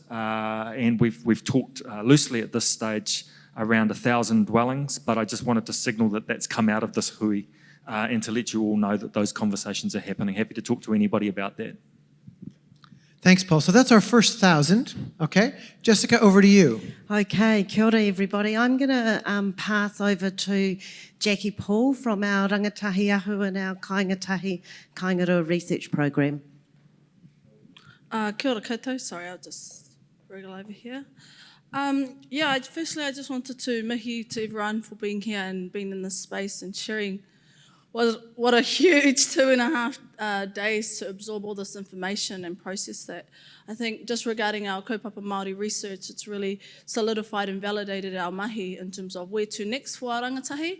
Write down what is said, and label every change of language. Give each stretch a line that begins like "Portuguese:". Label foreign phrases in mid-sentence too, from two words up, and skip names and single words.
English: And we've talked loosely at this stage around 1,000 dwellings, but I just wanted to signal that that's come out of this hui and to let you all know that those conversations are happening. Happy to talk to anybody about that. Thanks, Paul. So that's our first 1,000. Okay. Jessica, over to you. Okay,
Māori: kia ora
English: everybody. I'm going to pass over to Jackie Paul from our Rangatahi Ahu and our Kāinga research program.
Māori: Kia ora koutou.
English: Sorry, I'll just wriggle over here. Firstly, I just wanted to mihi to everyone for being here and being in this space and sharing what a huge 2.5 days to absorb all this information and process that. I think just regarding our
Māori: kaupapa Māori
English: research, it's really solidified and validated our mahi in terms of where to next for our rangatahi.